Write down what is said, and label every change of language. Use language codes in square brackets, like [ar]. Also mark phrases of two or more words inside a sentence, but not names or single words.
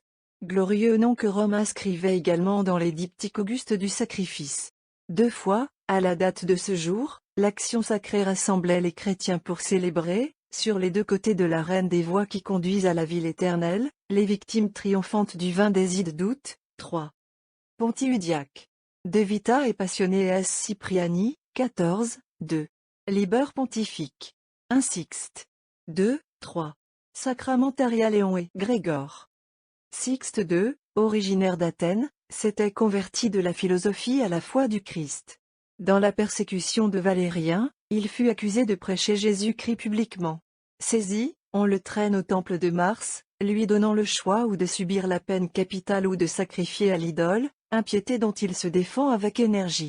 [fr] Glorieux nom que Rome inscrivait également dans les diptyques augustes du sacrifice. 2 fois, à la date de ce jour, l'action sacrée rassemblait les chrétiens pour célébrer, sur les 2 côtés de l'arène des voies qui conduisent à la ville éternelle, les victimes triomphantes du vin des Ides d'août. 3. Pontiudiac. De Vita et Passiones Cypriani, 14, 2. Liber Pontifique. 1 Sixte. 2, 3. Sacramentaria Léon et Grégor. Sixte II, originaire d'Athènes, s'était converti de la philosophie à la foi du Christ. Dans la persécution de Valérien, il fut accusé de prêcher Jésus-Christ publiquement. Saisi, on le traîne au temple de Mars, lui donnant le choix ou de subir la peine capitale ou de sacrifier à l'idole, impiété dont il se défend avec énergie.